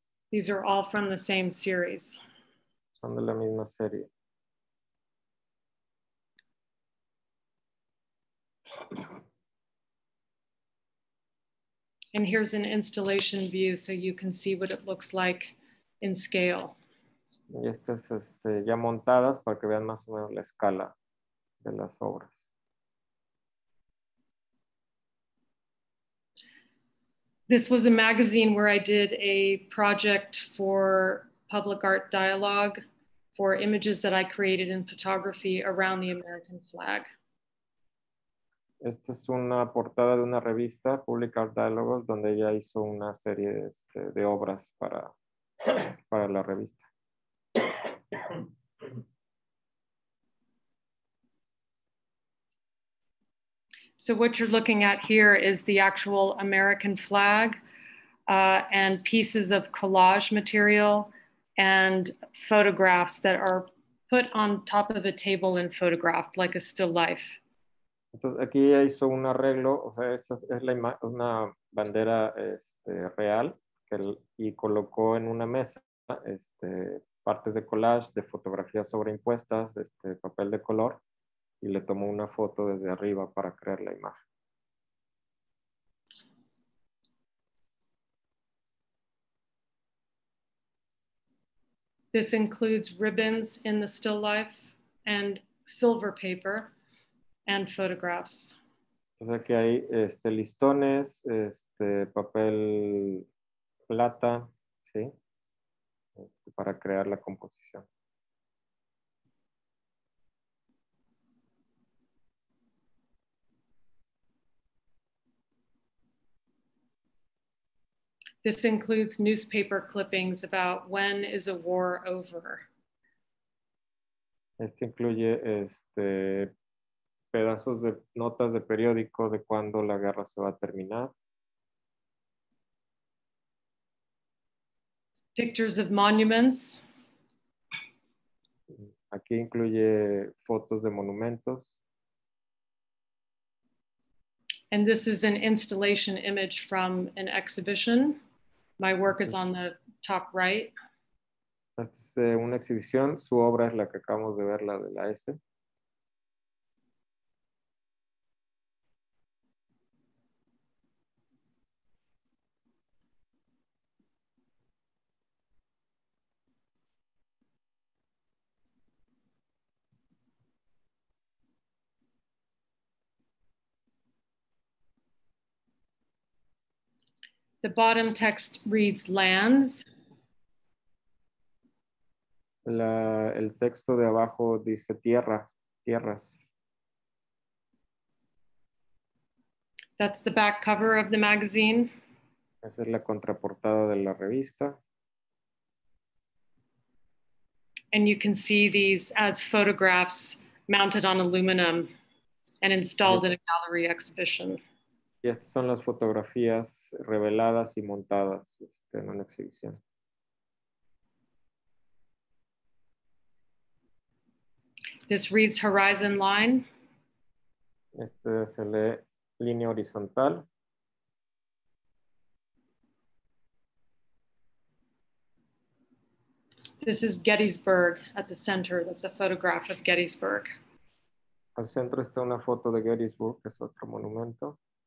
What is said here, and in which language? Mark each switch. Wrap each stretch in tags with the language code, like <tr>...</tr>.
<en>These are all from the same series.</en> <es>Son de la misma serie.</es> <en>And here's an installation view so you can see what it looks like in scale.</en> <es>Y estas ya montadas para que vean más o menos la escala de las obras.</es> <en>This was a magazine where I did a project for Public Art Dialogue for images that I created in photography around the American flag.</en> <es>Esta es una portada de una revista, Public Art Dialogues, donde ella hizo una serie de obras para la revista.</es> <en>So what you're looking at here is the actual American flag and pieces of collage material and photographs that are put on top of a table and photographed like a still life.</en> <es>Entonces aquí ella hizo un arreglo, o sea, esa es una bandera real y colocó en una mesa partes de collage, de fotografías sobreimpuestas, papel de color, y le tomó una foto desde arriba para crear la imagen.</es> <en>This includes ribbons in the still life and silver paper and photographs.</en> <es>O sea que hay listones, papel plata, ¿sí? Para crear la composición.</es> <en>This includes newspaper clippings about when is a war over.</en> <es>Incluye pedazos de notas de periódico de cuándo la guerra se va a terminar.</es> <en>Pictures of monuments.</en> <es>Aquí incluye fotos de monumentos.</es> <en>And this is an installation image from an exhibition. My work is on the top right.</en> <es>Esta es de una exhibición. Su obra es la que acabamos de ver, la de la S.</es> <en>The bottom text reads lands.</en> <es>El texto de abajo dice tierras.</es> <en>That's the back cover of the magazine.</en> <es>Esa es la contraportada de la revista.</es> <en>And you can see these as photographs mounted on aluminum and installed in a gallery exhibition.</en> <es>Y estas son las fotografías reveladas y montadas en una exhibición.</es> <en>This reads horizon line.</en> <es>Se lee línea horizontal.</es> <en>This is Gettysburg at the center. That's a photograph of Gettysburg.</en> <es>Al centro está una foto de Gettysburg, que es otro monumento.</es>